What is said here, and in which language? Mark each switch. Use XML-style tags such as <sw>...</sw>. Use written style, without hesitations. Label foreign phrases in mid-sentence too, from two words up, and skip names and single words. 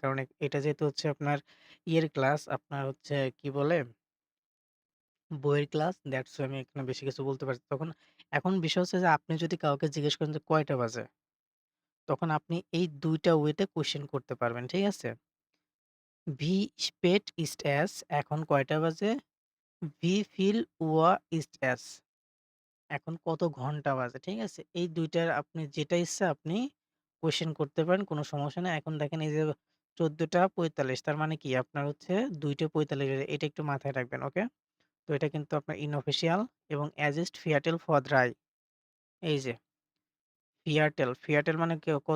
<bn>কারণ এটা যেহেতু হচ্ছে আপনার ইয়ের ক্লাস আপনার হচ্ছে কি বলে বইয়ের ক্লাস</bn> <en>that's why</en> <bn>আমি এখানে বেশি কিছু বলতে পারছি। এখন বিষয় হচ্ছে যে আপনি যদি কাউকে জিজ্ঞেস করেন যে কয়টা বাজে? তখন আপনি এই ২ টা ওয়েতে কোয়েশ্চেন করতে পারবেন। ঠিক আছে?</bn> <de>Wie spät ist es?</de> <bn>এখন কয়টা বাজে?</bn> <de>Wie viel Uhr ist es?</de> <bn>এখন কত ঘন্টা বাজে? ঠিক আছে? এই ২ টার আপনি যেটা ইচ্ছা আপনি কোয়েশ্চেন করতে পারেন, কোনো সমস্যা নাই। এখন দেখেন এই যে 14টা 45 তার মানে কি? আপনার হচ্ছে 2টা 45 এটা একটু মাথায় রাখবেন, ওকে? তো এটা কিন্তু আপনার ইনঅফিশিয়াল এবং</bn> <de>Es ist Viertel vor 3</de> <bn>এই যে Viertel মানে কত?</bn>